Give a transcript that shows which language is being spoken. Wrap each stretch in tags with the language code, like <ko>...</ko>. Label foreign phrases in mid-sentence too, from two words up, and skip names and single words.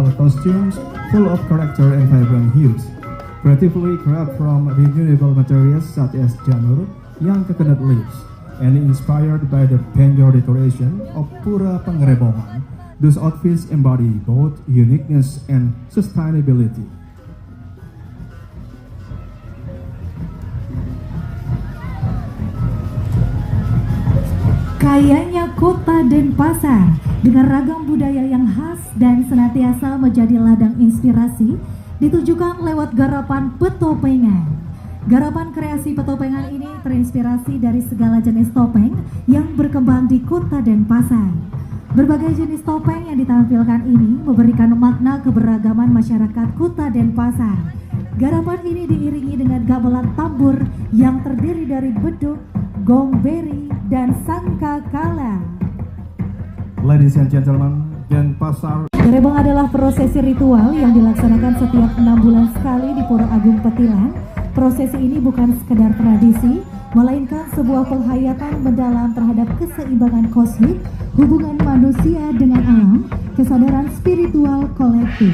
<en>costumes full of character and vibrant hues, creatively crafted from renewable materials such as janur, young coconut leaves, and inspired by the penjor decoration of Pura Pengrebongan. Those outfits embody both uniqueness and sustainability.</en> <id>Kayanya Kota Denpasar dengan ragam budaya yang khas dan senantiasa menjadi ladang inspirasi ditunjukkan lewat garapan petopengan. Garapan kreasi petopengan ini terinspirasi dari segala jenis topeng yang berkembang di Kota Denpasar. Berbagai jenis topeng yang ditampilkan ini memberikan makna keberagaman masyarakat Kota Denpasar. Garapan ini diiringi dengan gamelan tambur yang terdiri dari beduk, gongberi, dan sangkakala.</id> <en>Ladies and gentlemen, Denpasar.</en> <id>Berebong adalah prosesi ritual yang dilaksanakan setiap 6 bulan sekali di Pura Agung Petilan. Prosesi ini bukan sekedar tradisi, melainkan sebuah penghayatan mendalam terhadap keseimbangan kosmik, hubungan manusia dengan alam, kesadaran spiritual kolektif.</id>